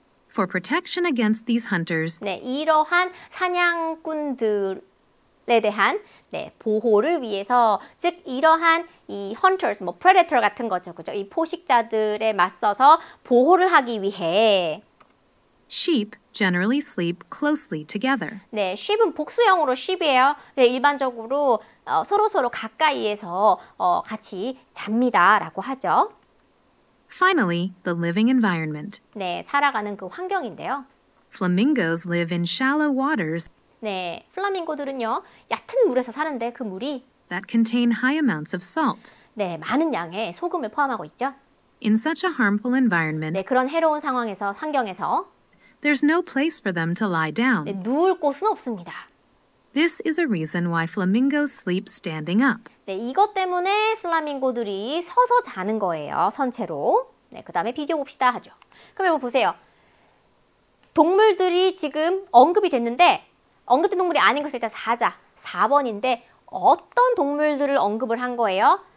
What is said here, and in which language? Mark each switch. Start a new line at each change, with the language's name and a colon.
English: For protection against these hunters,
Korean: 네, 이러한 사냥꾼들에 대한 보호를 위해서, 즉 이러한 이 hunters, 뭐 predator 같은 거죠, 그죠? 이 포식자들에 맞서서 보호를 하기 위해
English: sheep generally sleep closely together.
Korean: 네, sheep은 복수형으로 sheep이에요. 네, 일반적으로 서로 가까이에서 같이 잡니다라고 하죠.
English: Finally, the living environment.
Korean: 네, 살아가는 그 환경인데요.
English: Flamingos live in shallow waters
Korean: 네, 플라밍고들은요, 얕은 물에서 사는데 그 물이
English: that contain high amounts of salt.
Korean: 네, 많은 양의 소금을 포함하고 있죠.
English: In such a harmful environment,
Korean: 네, 그런 해로운 환경에서
English: there's no place for them to lie down.
Korean: 네, 누울 곳은 없습니다.
English: This is a reason why flamingos sleep standing up.
Korean: 네, 이것 때문에 플라밍고들이 서서 자는 거예요, 선체로. 네, 그 다음에 비교 봅시다 하죠. 그럼 여러분 보세요. 동물들이 지금 언급이 됐는데 언급된 동물이 아닌 것을 일단 4번인데 어떤 동물들을 언급을 한 거예요?